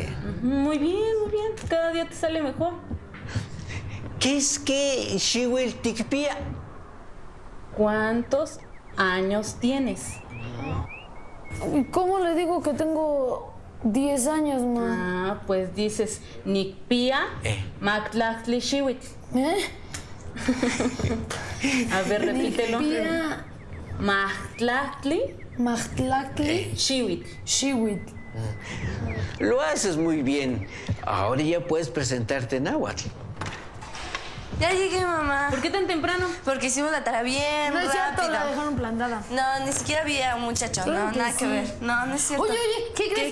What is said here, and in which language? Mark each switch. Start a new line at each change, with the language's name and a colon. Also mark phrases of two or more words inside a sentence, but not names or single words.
Spanish: Muy bien, muy bien. Cada día te sale mejor. ¿Qué es que
Nahuatl languages: Shiwil Tikpia?
Spanish: ¿Cuántos años tienes? ¿Cómo le digo que tengo 10 años, ma? Ah, pues dices
Nahuatl languages: Nikpia, Mactlachtli Shiwit.
Spanish: ¿Eh? A ver, repítelo.
Nahuatl languages: Nihuala, Mahtlahtli, Maxtlactli, Xiwitl. Xiwitl.
Spanish: Lo haces muy bien. Ahora ya puedes presentarte en náhuatl. Ya llegué, mamá. ¿Por qué tan temprano? Porque hicimos la tarea bien No es cierto, la rápido. dejaron plantada. No, ni siquiera había un muchacho. Claro No, que nada sí. que ver. No, no es cierto. Oye, ¿qué crees?